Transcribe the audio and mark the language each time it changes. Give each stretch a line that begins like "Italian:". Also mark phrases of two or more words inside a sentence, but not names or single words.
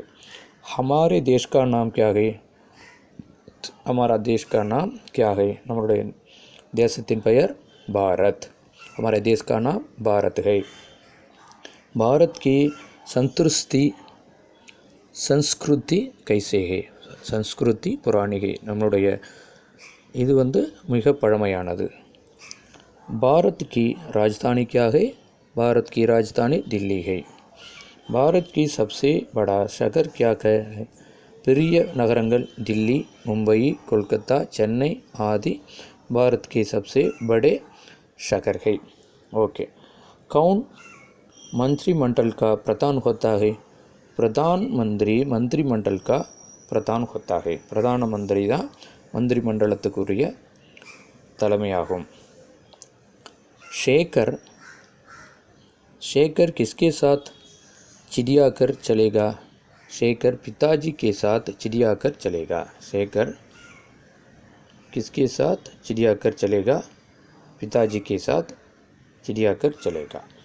Hindi: हमारे देश का नाम क्या है. हमारा देश का नाम क्या है
Tamil: நம்மளுடைய தேசத்தின் பெயர் பாரத்.
Hindi: हमारे देश का नाम भारत है. भारत की सन्दुरुस्ती संस्कृति कैसे है संस्कृति पुरानी है
Tamil: நம்மளுடைய இது மிக பழமையானது
Hindi: भारत की राजधानी क्या है भारत की राजधानी दिल्ली है भारत की सबसे बड़ा शहर क्या है
Tamil: பெரிய நகரங்கள்
Hindi: दिल्ली मुंबई कोलकाता चेन्नई आदि भारत के सबसे बड़े शहर है ओके कौन मंत्रिमंडल का प्रधान होता है प्रधानमंत्री मंत्रिमंडल का प्रधान होता है प्रधानमंत्री
Tamil: தான் मंत्रिमंडलத்துக்குரிய தலைமையாகும்
Hindi: शेखर शेखर किसके साथ चिड़ियाघर चलेगा शेखर पिताजी के साथ चिड़ियाघर चलेगा शेखर किसके साथ चिड़ियाघर चलेगा पिताजी के साथ चिड़ियाघर चलेगा